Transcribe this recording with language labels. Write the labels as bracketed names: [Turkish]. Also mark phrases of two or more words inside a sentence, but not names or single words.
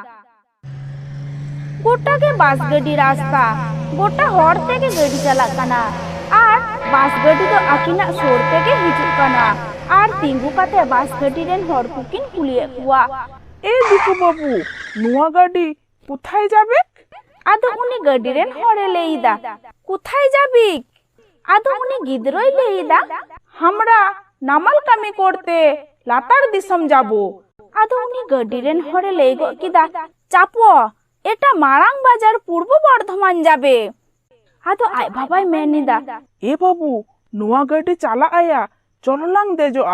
[Santali] गोटा के बास गड्डी रास्ता गोटा हॉर ते के गड्डी चला कना आर बास गड्डी तो अकिना सोर ते के हिजुक कना आर तिंगु काते बास गड्डी रेन हॉर कुकिन कुलिए हुआ। ए दिकु बाबू नुआ गाड़ी [Bangla] কোথায় যাবে? [Santali] आदो उनी गड्डी रेन हॉरे लेईदा, कोथाय जाबिक? आदो उनी गिद्रोय लेईदा, हमरा नामाल कामी करते लातार दिसम जाबो। आदो उनी गड्डी रेन हॉरे लेई गो किदा, चापो एटा मारांग बाजार पूर्व बर्धमान जाबे। आदो आय बाबाय मेनिदा, ए बाबू नुआ गाड़ी चाला आया चललांग देजोआ।